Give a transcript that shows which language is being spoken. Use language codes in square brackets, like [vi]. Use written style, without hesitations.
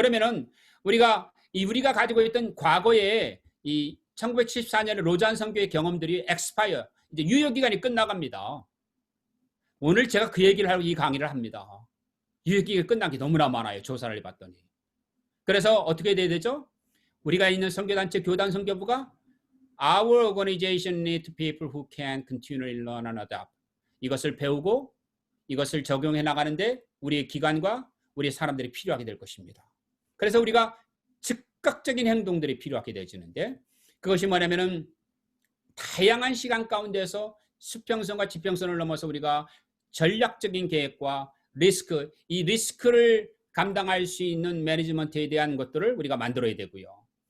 [ko] 그러면은 우리가 가지고 있던 과거에 이 1974년에 로잔 선교의 경험들이 expire 이제 유효 기간이 끝나갑니다. 오늘 제가 그 얘기를 하고 이 강의를 합니다. 유효 기간이 끝난 게 너무나 많아요. 조사를 해봤더니. 그래서 어떻게 돼야 되죠? 우리가 있는 선교단체 교단 선교부가 [en] Our organization needs people who can continually learn and adapt. [ko] 이것을 배우고 이것을 적용해 나가는데 우리의 기관과 우리의 사람들이 필요하게 될 것입니다. 그래서 우리가 즉각적인 행동들이 필요하게 되어지는데 그것이 뭐냐면은 다양한 시간 가운데서 수평선과 지평선을 넘어서 우리가 전략적인 계획과 리스크, 이 리스크를 감당할 수 있는 매니지먼트에 대한 것들을 우리가 만들어야 되고요.